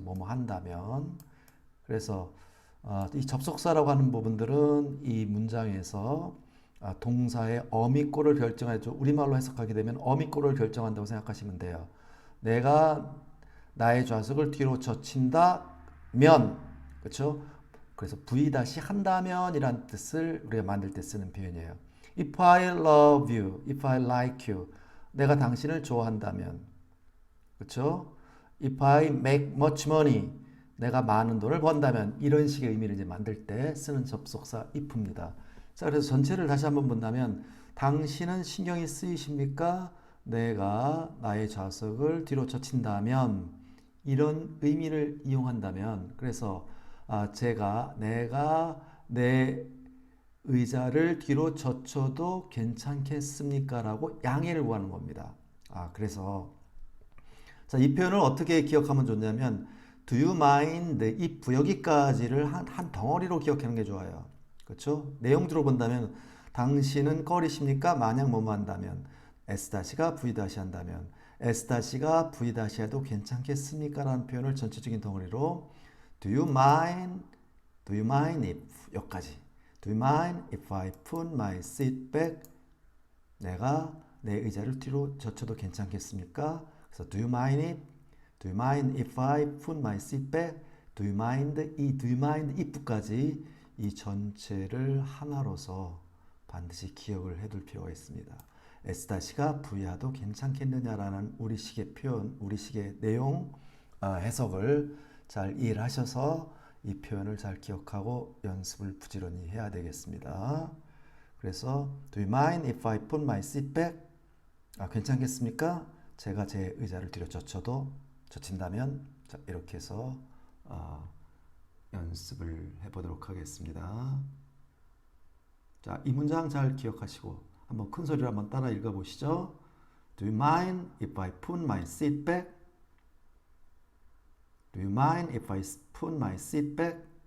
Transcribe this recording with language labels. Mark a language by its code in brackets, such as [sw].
[ko] 뭐뭐 한다면. 그래서 이 접속사라고 하는 부분들은 이 문장에서 동사의 어미꼴을 결정하죠. 우리말로 해석하게 되면 어미꼴을 결정한다고 생각하시면 돼요. 내가 나의 좌석을 뒤로 젖힌다면, 그렇죠? 그래서 v 한다면 이란 뜻을 우리가 만들 때 쓰는 표현이에요. [en] If I love you, if I like you, [ko] 내가 당신을 좋아한다면, 그렇죠? [en] If I make much money, [ko] 내가 많은 돈을 번다면 이런 식의 의미를 이제 만들 때 쓰는 접속사 if입니다. 자, 그래서 전체를 다시 한번 본다면 당신은 신경이 쓰이십니까? 내가 나의 좌석을 뒤로 젖힌다면 이런 의미를 이용한다면 그래서 내가 내 의자를 뒤로 젖혀도 괜찮겠습니까? 라고 양해를 구하는 겁니다. 그래서 자, 이 표현을 어떻게 기억하면 좋냐면 [en] Do you mind if [ko] 여기까지를 한 덩어리로 기억하는 게 좋아요. 그렇죠? 내용 들어본다면 당신은 꺼리십니까? 만약 뭐뭐 한다면 S-가 V- 한다면 S-가 V- 해도 괜찮겠습니까? 라는 표현을 전체적인 덩어리로 [en] Do you mind? Do you mind if [ko] 여기까지 [en] Do you mind if I put my seat back? [ko] 내가 내 의자를 뒤로 젖혀도 괜찮겠습니까? [en] 그래서 do you mind it? Do you mind if I put my seat back? Do you mind? [ko] 이 [en] do you mind if [ko] 까지 이 전체를 하나로서 반드시 기억을 해둘 필요가 있습니다. S-가 V야도 괜찮겠느냐라는 우리식의 표현, 우리식의 내용 해석을 잘 이해를 하셔서 이 표현을 잘 기억하고 연습을 부지런히 해야 되겠습니다. [en] 그래서 Do you mind if I put my seat back? [ko] 괜찮겠습니까? 제가 제 의자를 뒤로 젖힌다면 자, 이렇게 해서 연습을 해보도록 하겠습니다. 자, 이 문장 잘 기억하시고 한번 큰 소리로 한번 따라 읽어보시죠. [en] Do you mind if I put my seat back? Do you mind if I put my seat back?